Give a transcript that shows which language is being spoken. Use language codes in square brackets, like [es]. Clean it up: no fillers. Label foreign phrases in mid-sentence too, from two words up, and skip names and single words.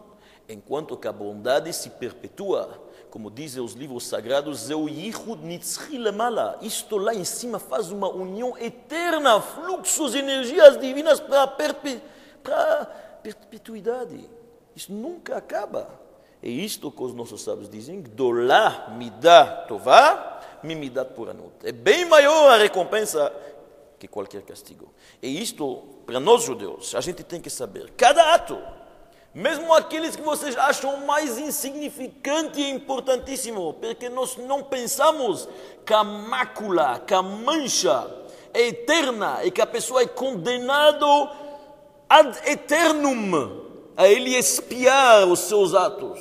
[pt] Enquanto que a bondade se perpetua, como dizem os livros sagrados, isto lá em cima faz uma união eterna, fluxos, energias divinas para a perpetuidade. Isso nunca acaba. É isto que os nossos sábios dizem, [he] גדולה מידה טובה ממידת פורענות. [pt] É bem maior a recompensa que qualquer castigo. E isto, para nós judeus, a gente tem que saber, cada ato, mesmo aqueles que vocês acham mais insignificante e importantíssimo, porque nós não pensamos que a mácula, que a mancha é eterna e que a pessoa é condenada [la] ad eternum [pt] a ele expiar os seus atos.